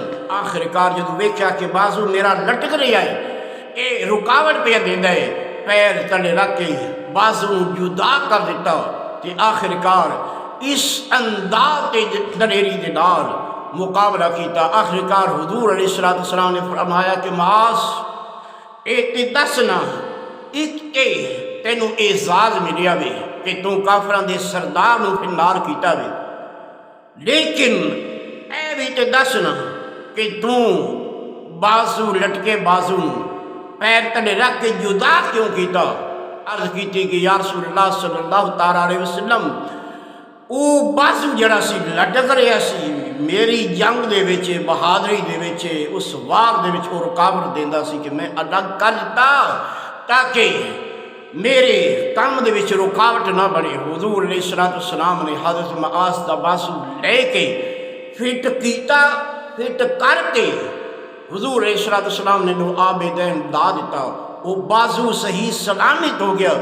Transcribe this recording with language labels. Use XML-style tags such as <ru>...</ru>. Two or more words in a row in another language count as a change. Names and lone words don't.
<pa>آخر کار جدو ویکھیا کہ بازو میرا لٹک رہا ہے، اے رکاوٹ پہ دیندا ہے، پیر تلے رکھ کے بازو جدا کر دیتا، تے آخر کار اس انداز تے دلیری دے نال مقابلہ کیتا۔ آخر کار حضور</pa> <ar>علیہ السلام</ar> <pa>نے فرمایا کہ معاذ اے تے دسنا ایک اے تینوں اعزاز ملیا وے کہ تو کافراں دے سردار نو فنار کیتا وے، لیکن اے بھی تے دسنا کہ تو بازو لٹکے بازو نو پیر تلے رکھ کے جدا کیوں کیتا؟ عرض کیتی کہ</pa> <ar>یا رسول اللہ صلی اللہ تعالیٰ علیہ وسلم</ar> <pa>او بازو جڑا سی لٹک رہا سی میری جنگ دے وچ بہادری دے وچ اس وار دے وچ او رکاوٹ دیندا سی کہ میں الگ کر دیتا تاکہ میرے کام دے وچ رکاوٹ نہ بنے۔ حضور</pa> <ar>علیہ السلام</ar> <pa>نے حضرت معاذ دا بازو لے کے فٹ کیتا، فٹ کر کے حضور</pa> <ar>علیہ السلام</ar> <pa>نے نو آب دین دا دیتا، وہ بازو صحیح سلامت ہو گیا۔</pa>